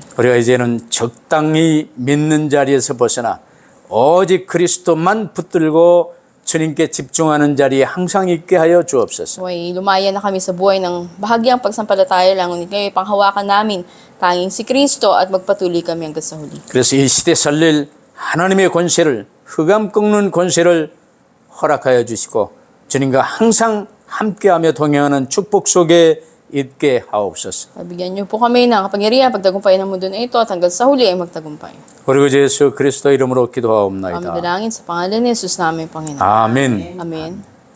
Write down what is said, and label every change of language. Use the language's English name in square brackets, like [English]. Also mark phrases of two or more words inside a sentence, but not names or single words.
[Korean] 우리가 이제는 적당히 믿는 자리에서 벗어나 오직 그리스도만 붙들고 주님께 집중하는 자리에 항상 있게 하여 주옵소서. [Filipino] So ay lumaya na kami sa buhay ng bahagyang pagsampalataya lang. Ngunit ngayon panghawakan namin tanging si Kristo at magpatuloy kami hanggang sa huli. [Korean] 그래서 이 시대 살릴 하나님의 권세를 흑암 꺾는 권세를 허락하여 주시고 주님과 항상 함께하며 동행하는 축복 속에 있게 하옵소서. [Filipino] Bigyan niyo po kami ng kapangyarihan, pagtagumpay ng mundo na ito at hanggang sa huli ay magtagumpay. [Korean] 그리고 예수 그리스도 이름으로 기도하옵나이다. [Filipino] Amin dalangin sa pangalan ni Jesus namin, Panginoon. [Korean] 아멘. [Filipino] Amen.